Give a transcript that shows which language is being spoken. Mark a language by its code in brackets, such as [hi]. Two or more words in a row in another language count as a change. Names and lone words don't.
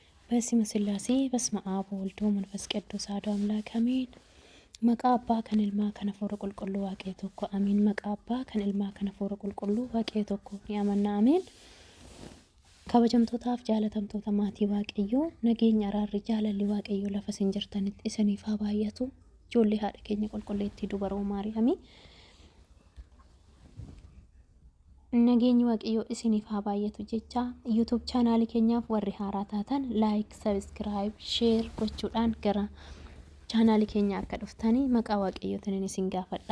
[gez] በስመ ስላሴ በስመ አብ ወወልድ ወመንፈስ ቅዱስ አሐዱ አምላክ አሜን። [om] Maqaa Abbaa kan Ilmaa kan Hafuuraa Qulqulluu Waaqa tokko ameen. Maqaa Abbaa kan Ilmaa kan Hafuuraa Qulqulluu Waaqa tokko yaamana ameen። kabajamtootaaf jaalatamtoota maatii waaqayyoo nageenya araarri jaalalli waaqayyoo lafa isin jirtanitti isiniif haa baay'atu. Ijoollee haadha keenya qulqulleettii dubaroo Maariyaamii nageenyi waaqayyoo isiniif haa baay'atu jecha YouTube channel keenyaaf warri haaraa taatan [en] like, subscribe, share [om] gochuudhaan gara channel keenya akka dhuftanii maqaa waaqayyootiin isin gaafadha.